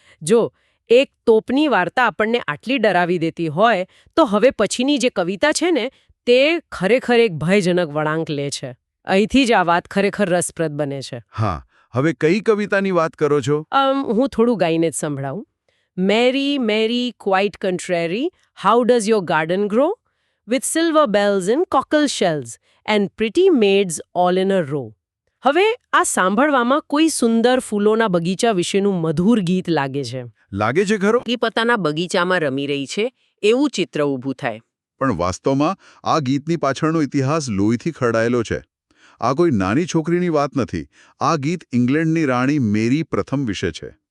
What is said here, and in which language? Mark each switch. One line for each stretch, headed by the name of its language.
Gujarati: જો એક તોપની વાર્તા આપણને આટલી ડરાવી દેતી હોય તો હવે પછીની જે કવિતા છે ને તે ખરેખર એક ભયજનક વળાંક લે છે. અહીંથી જ આ વાત ખરેખર રસપ્રદ બને છે. હા, હવે કઈ કવિતાની વાત કરો છો? હું થોડું ગાઈને જ સંભળાવું.
English: Mary Mary quite contrary, how does your garden grow? With silver bells and cockle shells and pretty maids all in a row.
Gujarati: હવે આ સાંભળવામાં કોઈ સુંદર ફૂલોના બગીચા વિશેનું મધુર ગીત લાગે છે. લાગે છે ખરો? કે પોતાના બગીચામાં રમી રહી છે એવું ચિત્ર ઊભું થાય. પણ વાસ્તવમાં આ ગીતની પાછળનો ઇતિહાસ લોહીથી ખરડાયેલો છે. આ કોઈ નાની છોકરીની વાત નથી. આ ગીત ઇંગ્લેન્ડની રાણી મેરી પ્રથમ વિશે છે.